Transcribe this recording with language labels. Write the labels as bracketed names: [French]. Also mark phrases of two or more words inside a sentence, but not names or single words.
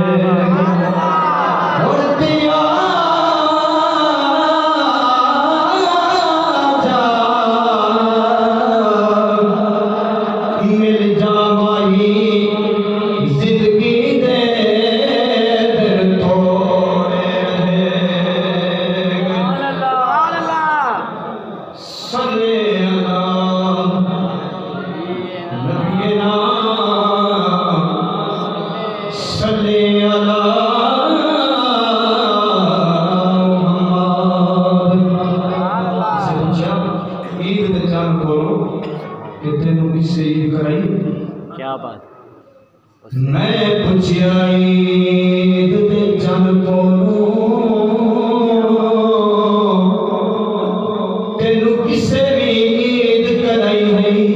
[Punjabi] ہن تیرا جا مل جا ماہی، زندگی دے دل تھوڑے رہے. [Arabic] صلى على نبينا، صلى على محمد. [Punjabi] سے پچھا عید دے چن بولو کہ تینوں کسے عید کرائی? کیا بات. میں پچھیا عید دے چن بولو تینوں کسے بھی عید کرائی ہے?